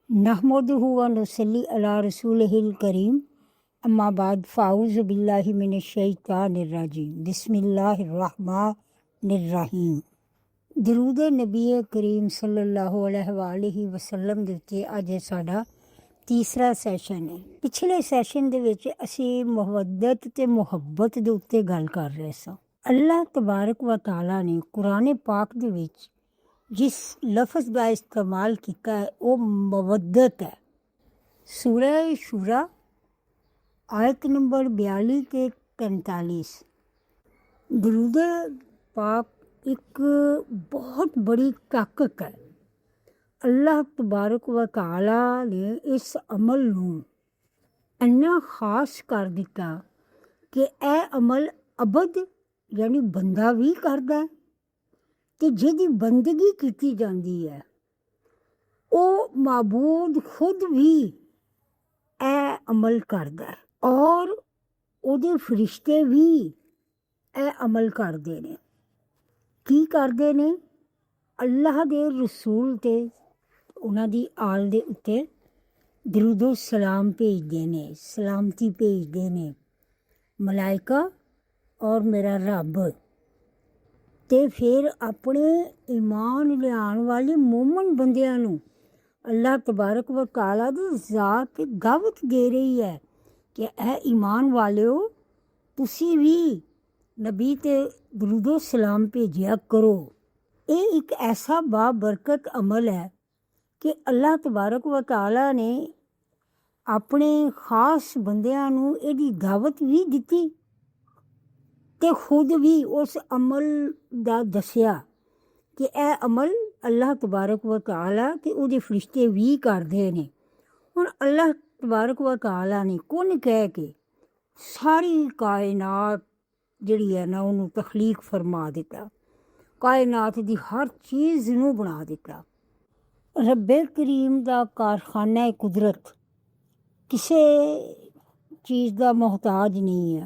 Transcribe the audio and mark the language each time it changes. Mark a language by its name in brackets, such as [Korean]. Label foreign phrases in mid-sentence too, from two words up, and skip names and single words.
[Arabic] نحمده ونصلي على رسوله الكريم أما بعد فأعوذ بالله من الشيطان الرجيم بسم الله الرحمن الرحيم. [Punjabi] ਦਰੂਦ ਨਬੀ ਕਰੀਮ [Arabic] صلى الله عليه وسلم [Punjabi] ਦੇ ਉੱਤੇ ਅੱਜ ਸਾਡਾ ਤੀਸਰਾ ਸੈਸ਼ਨ ਹੈ। ਪਿਛਲੇ ਸੈਸ਼ਨ ਦੇ ਵਿੱਚ ਅਸੀਂ ਮੁਹੱਬਤ ਤੇ ਮੁਹੱਬਤ ਦੇ ਉੱਤੇ ਗੱਲ ਕਰ ਰਹੇ ਸਾਂ। [Arabic] الله تبارك وتعالى [Punjabi] ਨੇ ਕੁਰਾਨ ਪਾਕ ਦੇ ਵਿੱਚ [Urdu] جس لفظ کا استعمال کیا ہے وہ مودت ہے. [Punjabi] ਸੂਰਹ ਸ਼ੂਰਾ ਆਯਤ ਨੰਬਰ 42 ਤੇ 43। [Urdu] درود پاک ایک بہت بڑی طاقت ہے. [Arabic] الله تبارك وتعالى [Punjabi] ਨੇ ਇਸ ਅਮਲ ਨੂੰ ਇੰਨਾ ਖਾਸ ਕਰ ਦਿੱਤਾ ਕਿ ਯਹ ਅਮਲ ਅਬਦ ਯਾਨੀ ਬੰਦਾ ਭੀ ਕਰਤਾ ਹੈ ਤੇ ਜਿਹਦੀ ਬੰਦਗੀ ਕੀਤੀ ਜਾਂਦੀ ਹੈ ਉਹ ਮਾਬੂਦ ਖੁਦ ਵੀ ਇਹ ਅਮਲ ਕਰਦਾ ਹੈ ਔਰ ਉਹਦੇ ਫਰਿਸ਼ਤੇ ਵੀ ਇਹ ਅਮਲ ਕਰਦੇ ਨੇ। ਕੀ ਕਰਦੇ ਨੇ? ਅੱਲਾਹ ਦੇ ਰਸੂਲ ਤੇ ਉਹਨਾਂ ਦੀ ਆਲ ਦੇ ਉੱਤੇ ਦਰੂਦੋ ਸਲਾਮ ਭੇਜਦੇ ਨੇ, ਸਲਾਮਤੀ ਭੇਜਦੇ ਨੇ ਮਲਾਇਕਾ ਔਰ ਮੇਰਾ ਰੱਬ। ਤੇ ਫਿਰ ਆਪਣੇ ਈਮਾਨ ਲਿਆਉਣ ਵਾਲੇ ਮੂਮਨ ਬੰਦਿਆਂ ਨੂੰ [Arabic] الله تبارك وتعالى [Punjabi] ਦੀ ਜ਼ਾਤ ਦਾਵਤ ਦੇ ਰਹੀ ਹੈ ਕਿ ਇਹ ਈਮਾਨ ਵਾਲਿਓ ਤੁਸੀਂ ਵੀ ਨਬੀ ਤੇ ਦਰੂਦੋ ਸਲਾਮ ਭੇਜਿਆ ਕਰੋ। ਇਹ ਇੱਕ ਐਸਾ ਬਾਬਰਕਤ ਅਮਲ ਹੈ ਕਿ [Arabic] الله تبارك وتعالى [Punjabi] ਨੇ ਆਪਣੇ ਖਾਸ ਬੰਦਿਆਂ ਨੂੰ ਇਹਦੀ ਦਾਵਤ ਵੀ ਦਿੱਤੀ ਤੇ ਖੁਦ ਵੀ ਉਸ ਅਮਲ ਦਾ ਦੱਸਿਆ ਕਿ ਇਹ ਅਮਲ [Arabic] الله تبارك وتعالى [Punjabi] ਤੇ ਉਹਦੇ ਫਰਿਸ਼ਤੇ ਵੀ ਕਰਦੇ ਨੇ। ਹੁਣ [Arabic] الله تبارك وتعالى [Punjabi] ਨੇ ਕੁਨ ਕਹਿ ਕੇ ਸਾਰੀ ਕਾਇਨਾਤ ਜਿਹੜੀ ਹੈ ਨਾ ਉਹਨੂੰ ਤਖਲੀਕ ਫਰਮਾ ਦਿੱਤਾ, ਕਾਇਨਾਤ ਦੀ ਹਰ ਚੀਜ਼ ਨੂੰ ਬਣਾ ਦਿੱਤਾ। ਰੱਬੇ ਕਰੀਮ ਦਾ ਕਾਰਖਾਨਾ ਕੁਦਰਤ ਕਿਸੇ ਚੀਜ਼ ਦਾ ਮੁਹਤਾਜ ਨਹੀਂ ਹੈ।